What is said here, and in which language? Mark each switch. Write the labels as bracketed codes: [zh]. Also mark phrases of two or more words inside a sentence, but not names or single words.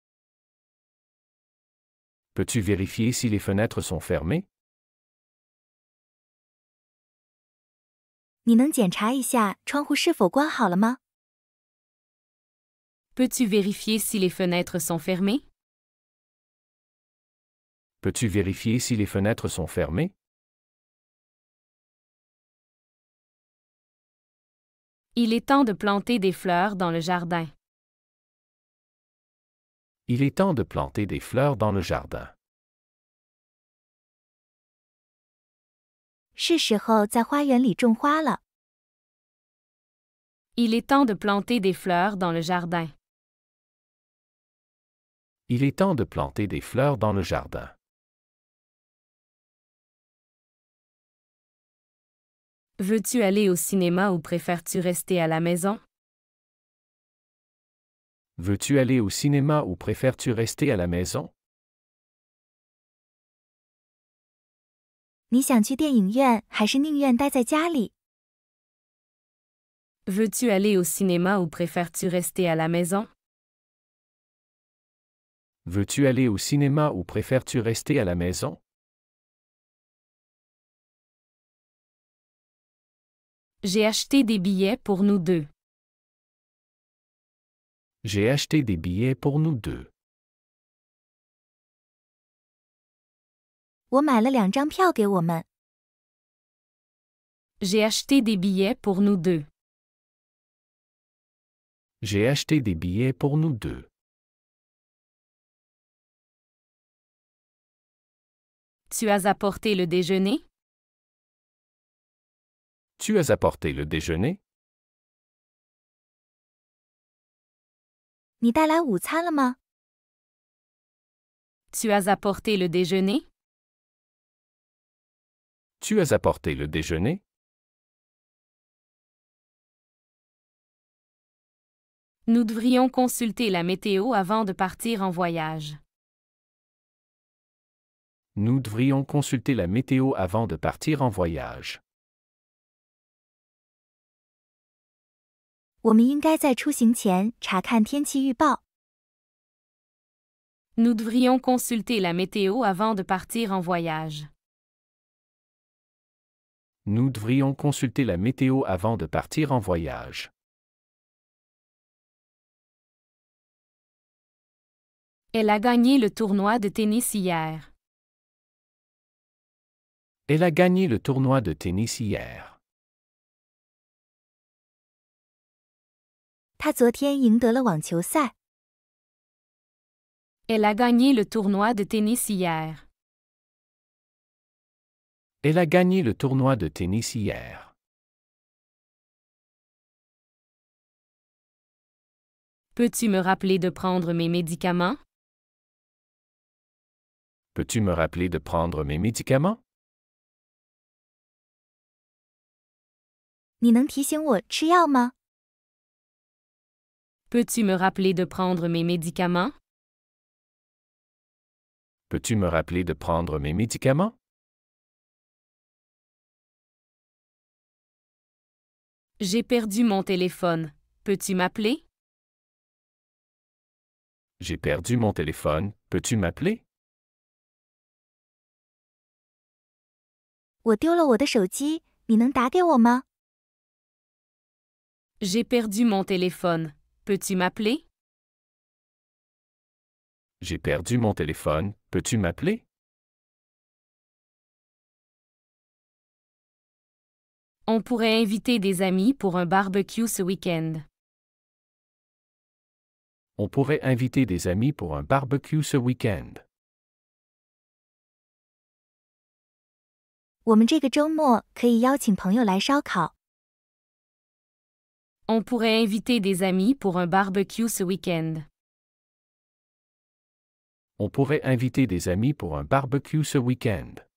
[fr] Peux-tu vérifier si les fenêtres sont fermées? [zh] 你能检查一下窗户是否关好了吗？ [fr] Peux-tu vérifier si les fenêtres sont fermées? Peux-tu vérifier si les fenêtres sont fermées? Il est temps de planter des fleurs dans le jardin. Il est temps de planter des fleurs dans le jardin. [zh] 是时候在花园里种花了。 [fr] Il est temps de planter des fleurs dans le jardin. Il est temps de planter des fleurs dans le jardin. Veux-tu aller au cinéma ou préfères-tu rester à la maison? Veux-tu aller au cinéma ou préfères-tu rester à la maison? [zh] 你想去电影院，还是宁愿待在家里？ [fr] Veux-tu aller au cinéma ou préfères-tu rester à la maison? Veux-tu aller au cinéma ou préfères-tu rester à la maison? J'ai acheté des billets pour nous deux. J'ai acheté des billets pour nous deux. [zh] 我买了2张票给我们。 [fr] J'ai acheté des billets pour nous deux. J'ai acheté des billets pour nous deux. Tu as apporté le déjeuner? Tu as apporté le déjeuner? [zh] 你带来午餐了吗？ [fr] Tu as apporté le déjeuner? Tu as apporté le déjeuner? Nous devrions consulter la météo avant de partir en voyage. Nous devrions consulter la météo avant de partir en voyage. [zh] 我们应该在出行前查看天气预报。 [fr] Nous devrions consulter la météo avant de partir en voyage. Nous devrions consulter la météo avant de partir en voyage. Elle a gagné le tournoi de tennis hier. Elle a gagné le tournoi de tennis hier. [zh] 他昨天赢得了网球赛。 [fr] Elle a gagné le tournoi de tennis hier. Elle a gagné le tournoi de tennis hier. Peux-tu me rappeler de prendre mes médicaments? Peux-tu me rappeler de prendre mes médicaments? [zh] 你能提醒我吃药吗？ [fr] Peux-tu me rappeler de prendre mes médicaments? Peux-tu me rappeler de prendre mes médicaments? J'ai perdu mon téléphone. Peux-tu m'appeler? J'ai perdu mon téléphone. Peux-tu m'appeler? [zh] 我丢了我的手机，你能打给我吗？ [fr] J'ai perdu mon téléphone. Peux-tu m'appeler? J'ai perdu mon téléphone, peux-tu m'appeler? On pourrait inviter des amis pour un barbecue ce week-end. On pourrait inviter des amis pour un barbecue ce week-end. [zh] 我们这个周末可以邀请朋友来烧烤。 [fr] On pourrait inviter des amis pour un barbecue ce week-end. On pourrait inviter des amis pour un barbecue ce week-end.